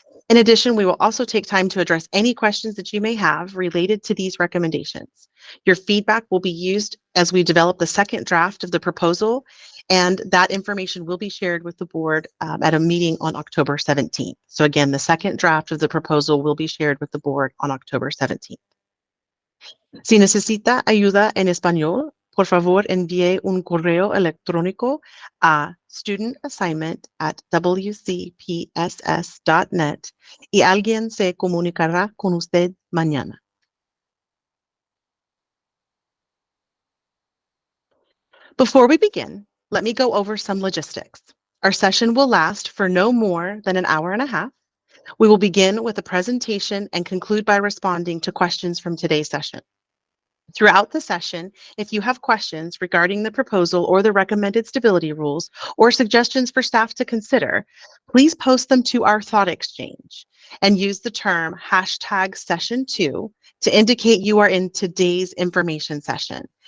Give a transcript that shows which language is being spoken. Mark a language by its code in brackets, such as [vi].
[en] In addition, we will also take time to address any questions that you may have related to these recommendations. Your feedback will be used as we develop the second draft of the proposal, and that information will be shared with the board at a meeting on October 17th. So again, the second draft of the proposal will be shared with the board on October 17th. [es] Si necesita ayuda en español, por favor envíe un correo electrónico a studentassignment@wcpss.net y alguien se comunicará con usted mañana. [en] Before we begin, let me go over some logistics. Our session will last for no more than an hour and a half. We will begin with a presentation and conclude by responding to questions from today's session. Throughout the session, if you have questions regarding the proposal or the recommended stability rules or suggestions for staff to consider, please post them to our thought exchange and use the term #session2 to indicate you are in today's information session.